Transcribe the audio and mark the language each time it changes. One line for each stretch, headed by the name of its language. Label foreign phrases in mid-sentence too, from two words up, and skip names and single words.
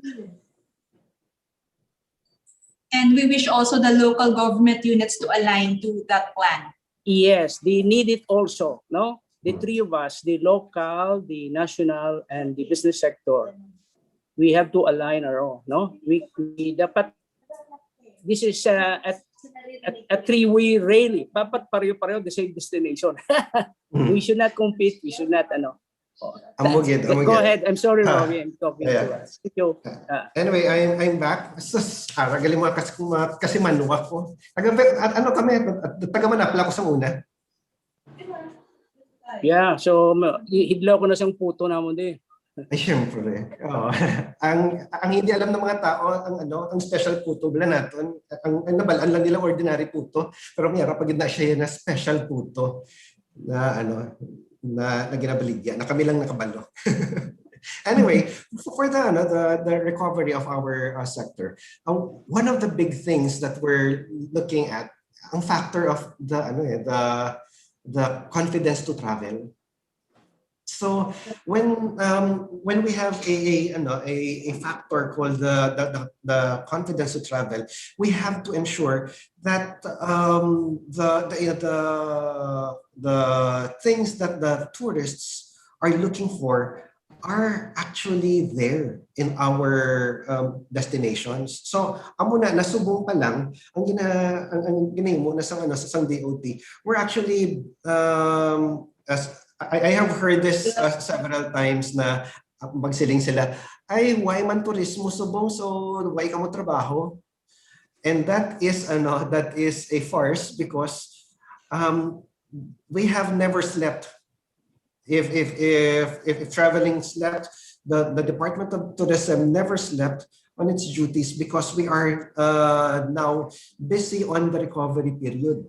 English: And we wish also the local government units to align to that plan. Yes, they need it also, no? The three of us, the local, the national, and the business sector, we have to align our own, no? We dapat, this is a three-way rally.
Hiligaynon: Dapat pareho-pareho
English: the same destination. We should not compete. We should not,
Hiligaynon: Amugid.
English: Go ahead. I'm sorry, Ah, Robbie. I'm talking yeah. to us. Thank you. Anyway, I'm back.
Hiligaynon: Galing mo kasi manuwa ko. Ano kami, taga Manapla ko sa una. Yeah, so hidlaw ko na siyang puto namon di. Ay, syempre. Oh.
Filipino: ang hindi alam ng mga tao,
Hiligaynon: ang special puto bala naton, ang nabalaan lang nila ordinary puto, pero mayara pag na siya na special puto na na ginabaligya, na kami lang nakabalo.
English: Anyway, for the recovery of our sector, one of the big things that we're looking at, ang factor of the confidence to travel. So when we have a factor called the confidence to travel, we have to ensure that the things that the tourists are looking for are actually there in our destinations.
Hiligaynon: So amo na nasubong pa lang ang ginahimo na sang sang DOT.
English: We're actually as I have heard this several times
Hiligaynon: na magsiling sila, ay
English: why
Hiligaynon: man turismo subong,
English: so why
Hiligaynon: ka mo trabaho?
English: And that is a farce because we have never slept. If traveling slept, the Department of Tourism never slept on its duties because we are now busy on the recovery period.